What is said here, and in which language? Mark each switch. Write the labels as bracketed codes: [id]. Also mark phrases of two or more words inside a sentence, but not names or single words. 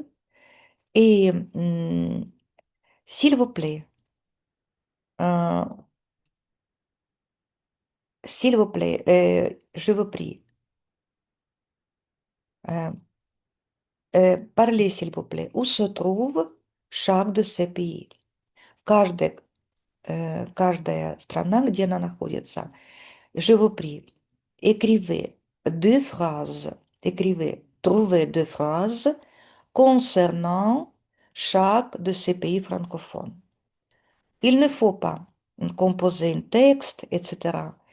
[fr] Et, s'il vous plaît, euh, je vous prie, euh, parlez, s'il vous plaît, où se trouve chaque de ces pays. [ru] Каждая страна, где она находится. [fr] Je vous prie, trouvez deux phrases concernant chaque de ces pays francophones. Il ne faut pas composer un texte, etc.